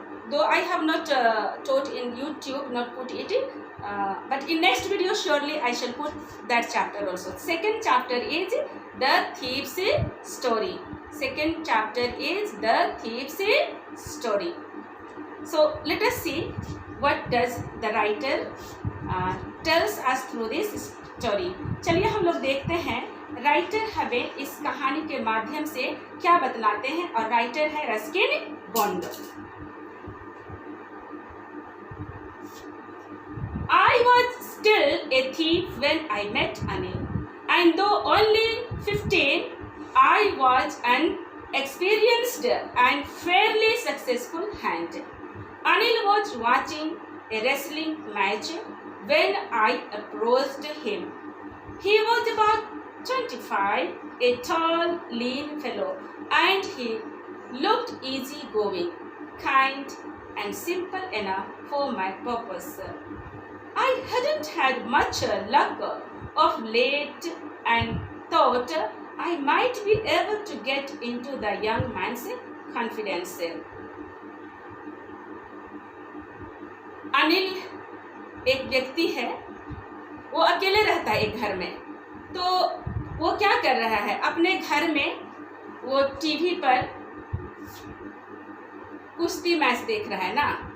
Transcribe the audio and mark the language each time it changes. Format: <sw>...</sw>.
<en>Though I have not taught in YouTube, not put it, but in next video surely I shall put that chapter also. Second chapter is the thief's story. Second chapter is the thief's story. So let us see what does the writer tells us through this story.</en> <hi>चलिए हम लोग देखते हैं writer हमें इस कहानी के माध्यम से क्या बतलाते हैं, और राइटर है Ruskin bond.</hi> <en>I was still a thief when I met Anil, and though only 15, I was an experienced and fairly successful hand. Anil was watching a wrestling match when I approached him. He was about 25, a tall, lean fellow, and he looked easygoing, kind, and simple enough for my purpose. I hadn't had much luck of late and thought I might be able to get into the young man's confidence.</en> <hi>Anil एक व्यक्ति है, वो अकेले रहता है एक घर में। तो वो क्या कर रहा है, अपने घर में वो टीवी पर कुश्ती मैच देख रहा है ना।</hi>